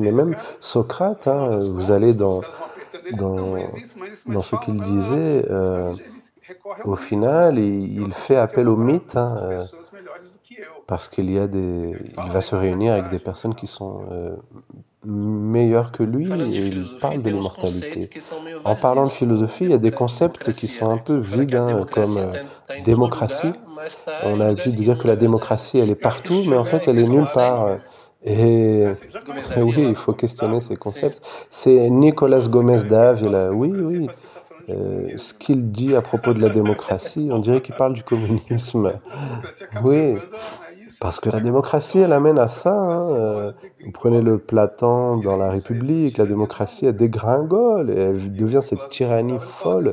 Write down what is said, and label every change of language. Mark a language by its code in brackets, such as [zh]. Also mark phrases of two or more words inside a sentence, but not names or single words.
[fr] Mais même Socrate, hein, vous allez dans ce qu'il disait, au final, il fait appel au mythe, hein, parce il va se réunir avec des personnes qui sont, meilleures que lui [pt] Falando de [fr] et il [pt] filosofia, [fr] parle de [pt] tem uns conceitos [fr] l'immortalité. [pt] que são meio [fr] En parlant de [pt] vazios, como [fr] philosophie, il y a des concepts qui [pt] democracia, [fr] sont un [pt] né? [fr] peu [pt] Você fala que [fr] vides, [pt] a [fr] hein, comme, [pt] democracia tá em todo [fr] démocratie. [pt] lugar, mas está [fr] On [pt] em [fr] a [pt] lugar [fr] l'habitude de dire [pt] nenhum, [fr] que [pt] na [fr] la [pt] verdade. [fr] démocratie, elle est [pt] Você [fr] partout, mais en [pt] questionou [fr] fait, elle [pt] esses [fr] est nulle [pt] conceitos, [fr] part. Et [pt] Gomes da [fr] oui, il [pt] Vila? [fr] faut questionner ces [pt] Sim. [fr] concepts. C'est Nicolas Gomez Dávila, oui, oui. Ce qu'il dit à propos de la démocratie, on dirait qu'il parle du communisme. Oui, parce que la démocratie, elle amène à ça, hein, vous prenez le Platon dans la République, la démocratie, elle dégringole et elle devient cette tyrannie folle.